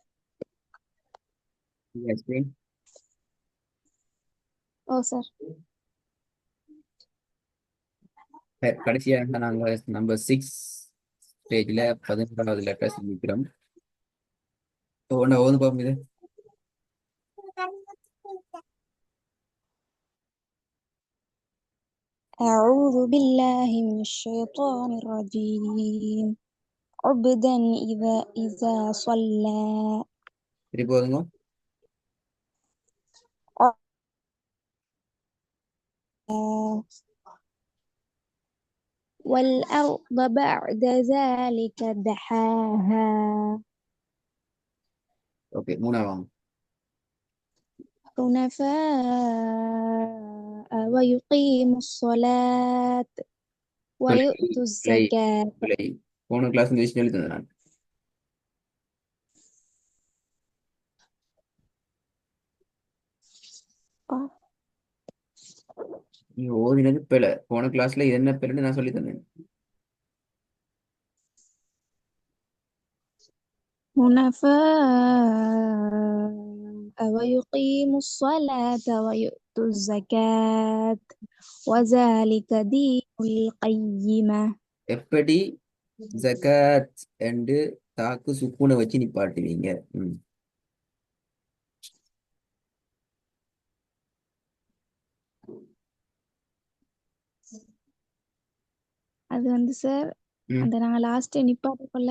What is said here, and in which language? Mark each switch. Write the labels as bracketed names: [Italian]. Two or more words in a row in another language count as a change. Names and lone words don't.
[English] explain. [Tamil] ஓ சார். கடைசியாக நாங்கள் நம்பர் 6 ஸ்டேஜில் 11வது லெட்டர் சந்திக்கிறோம். ஒன்று ஓது பார்ப்போம் இது. [Arabic] أعوذ بالله من الشيطان الرجيم عبدا إذا صلى [Tamil] திருப்பி ஓதுங்க. [Arabic] والأرض بعد ذلك دحاها [Tamil] ஓகே, மூணாவது. [Arabic] حنفاء ويقيم الصلاة ويؤتوا الزكاة. [Tamil] போன கிளாஸ் இந்த விஷயம் எழுதுனேன் நான். நீ ஓதினது பிழை. போன கிளாஸ்ல இது என்ன பிழைன்னு நான் சொல்லி தந்தேன். [Arabic] حنفاء ويقيموا الصلاة ويؤتوا الزكاة وذلك دين القيمة. [Tamil] எப்படி ஜகாத் என்று தாக்கு சுக்கூனை வச்சு நிப்பாட்டுவீங்க? அது வந்து சார், அந்த நாங்க லாஸ்ட் நிப்பாட்டக்குள்ள